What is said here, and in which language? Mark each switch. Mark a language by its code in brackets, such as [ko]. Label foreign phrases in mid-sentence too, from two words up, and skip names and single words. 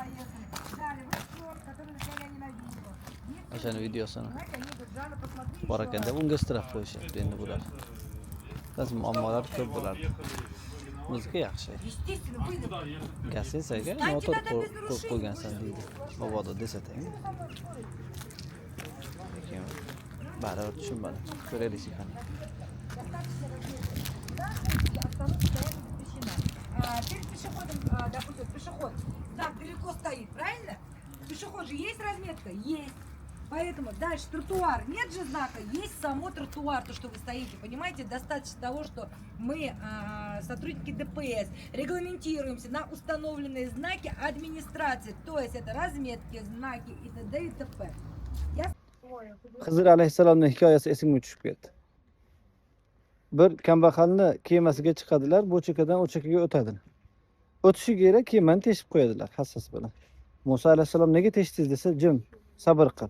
[uz] O'shani videosini bor ekan deb unga straf qo'yishyapti endi bular. Ba'zi muammolar ko'p bo'lardi. Bizga yaxshi. Gasinsaga motor qo'yib qo'ygansan deydi. Mabodo desatang. Lekin baribir tushunmadim. Ko'raylik qani. [ru] Перед пешеходом, допустим, пешеход так далеко стоит, правильно? Пешеход же есть разметка? Есть. Поэтому дальше тротуар. Нет же знака, есть само тротуар, то, что вы стоите. Понимаете, достаточно того, что мы, сотрудники ДПС, регламентируемся на установленные знаки администрации. То есть это разметки, знаки и т.д. и т.п. [uz] Xizr alayhissalomning hikoyasi esimga tushib ketdi. Bir kambag'alni kemasiga chiqadilar, bu chekkadan o chekkaga o'tadilar. O'tishiga kerak kemani teshib qo'yadilar hassasi bilan. Musa alayhissalom nega teshdingiz desa, jim, sabr qil.